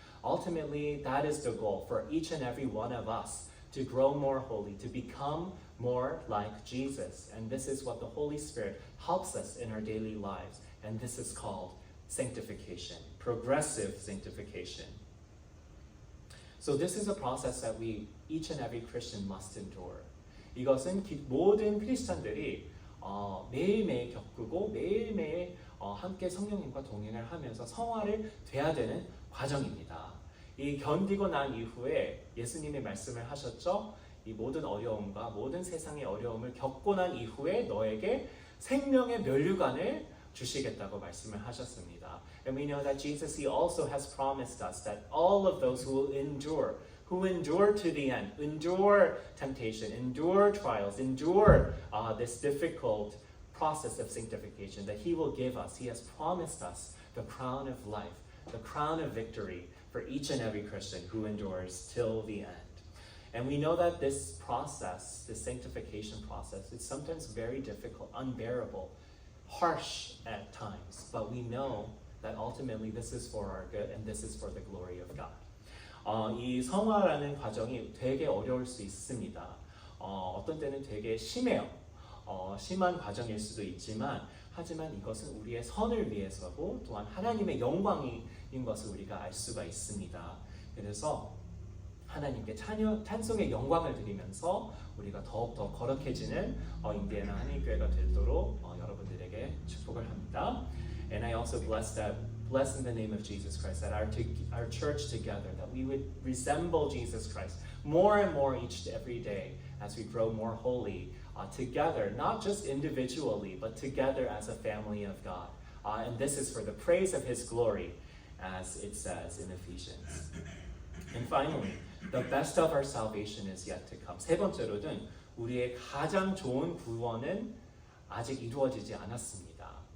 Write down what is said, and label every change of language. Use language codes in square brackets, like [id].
[en] Ultimately, that is the goal for each and every one of us, to grow more holy, to become more like Jesus. And this is what the Holy Spirit helps us in our daily lives. And this is called sanctification, progressive sanctification. So this is a process that each and every Christian must endure. [ko] 이것은 모든 크리스찬들이 매일매일 겪고 매일매일 함께 성령님과 동행을 하면서 성화를 돼야 되는 과정입니다. 이 견디고 난 이후에 예수님이 말씀을 하셨죠. 이 모든 어려움과 모든 세상의 어려움을 겪고 난 이후에 너에게 생명의 면류관을 주시겠다고 말씀을 하셨습니다. [en] And we know that Jesus, He also has promised us that all of those who endure to the end, endure temptation, endure trials, endure this difficult process of sanctification, that He will give us. He has promised us the crown of life, the crown of victory for each and every Christian who endures till the end. And we know that this process, this sanctification process, is sometimes very difficult, unbearable, harsh at times, but we know that ultimately this is for our good and this is for the glory of God. [ko] 이 성화라는 과정이 되게 어려울 수 있습니다. 어떤 때는 되게 심해요. 심한 과정일 수도 있지만 하지만 이것은 우리의 선을 위해서고 또한 하나님의 영광인 것을 우리가 알 수가 있습니다. 그래서 하나님께 찬송의 영광을 드리면서 우리가 더욱더 거룩해지는 인디애나 한인교회가 되도록 여러분들에게 축복을 합니다. [en] And I also bless in the name of Jesus Christ that our church together, that we would resemble Jesus Christ more and more every day as we grow more holy together, not just individually, but together as a family of God. And this is for the praise of His glory, as it says in Ephesians. And finally, the best of our salvation is yet to come. [ko] 세 번째로는 우리의 가장 좋은 구원은 아직 이루어지지 않았습니다.